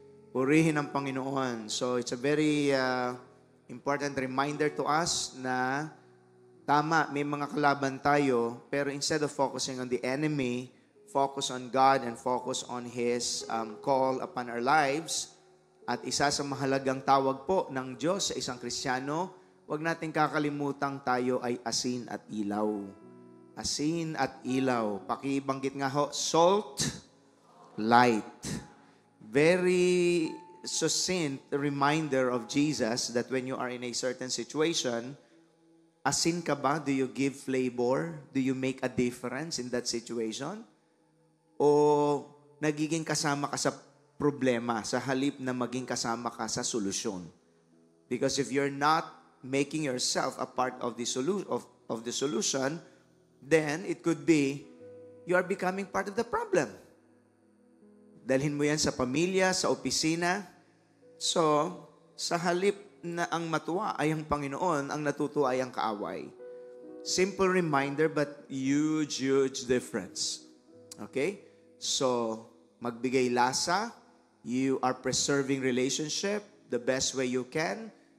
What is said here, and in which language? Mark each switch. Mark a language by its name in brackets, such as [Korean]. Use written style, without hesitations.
[Filipino] Purihin ang Panginoon. [English] So it's a very important reminder to us [Filipino] na tama, may mga kalaban tayo, pero [English] instead of focusing on the enemy, focus on God and focus on His call upon our lives. [Filipino] At isa sa mahalagang tawag po ng Diyos sa isang Kristiyano, huwag natin kakalimutang tayo ay asin at ilaw. Asin at ilaw. Pakibanggit nga ho, salt, light. [English] Very succinct reminder of Jesus that when you are in a certain situation, [Filipino] asin ka ba? [English] Do you give flavor? Do you make a difference in that situation? [Filipino] O nagiging kasama ka sa problema sa halip na maging kasama ka sa solusyon? [English] Because if you're not making yourself a part of the solution, then it could be you are becoming part of the problem. [Filipino] Dalhin mo yan sa pamilya, sa opisina. So, sa halip na ang matuwa ay ang Panginoon, ang natutuwa ay ang kaaway. [English] Simple reminder but huge difference. Okay? So, [Filipino] magbigay lasa. [English] You are preserving relationship the best way you can.